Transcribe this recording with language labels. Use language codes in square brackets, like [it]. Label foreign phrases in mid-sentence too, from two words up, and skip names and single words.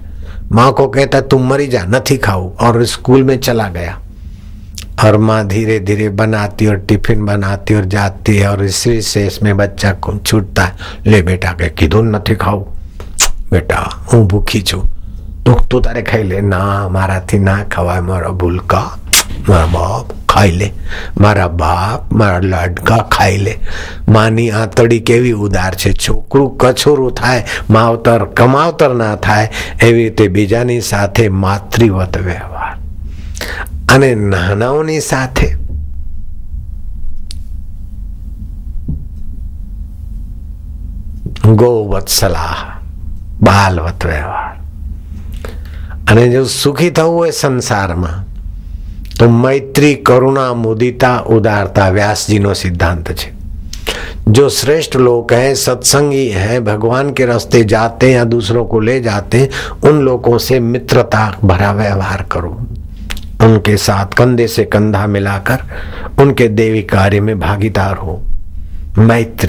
[hi] माँ को कहता तुम मरी जा, नहीं खाऊ, और स्कूल में चला गया। और माँ धीरे धीरे बनाती और टिफिन बनाती और जाती है, और इसी से इसमें बच्चा को छूटता है, [gu] લે બેટા કે કીધું નહીં ખાઉં, બેટા હું ભૂખી છું, તું તારે ખાઈ લે। ના મારાથી ના ખવાય, મારા ભૂલકા, મારા બાપ ખાઈ લે, મારા બાપ મારા લાડકા ખાઈ લે। માની આંતરડી કેવી ઉદાર છે, છોકરું કછોરું થાય માવતર કમાવતર ના થાય, એવી રીતે બીજાની સાથે માતૃવત વ્યવહાર અને નાનાઓની સાથે ગોવત્સલાહ બાલવત વ્યવહાર। અને જો સુખી થવું હોય સંસારમાં તો મૈત્રી કરુણા મુદિતા ઉદારતા व्यास जी નો સિદ્ધાંત છે। [hi] जो श्रेष्ठ लोग हैं, सत्संगी हैं, भगवान के रास्ते जाते या दूसरों को ले जाते, उन लोगों से मित्रता भरा व्यवहार करो, उनके साथ कंधे से कंधा मिलाकर उनके देवी कार्य में भागीदार हो। मैत्री।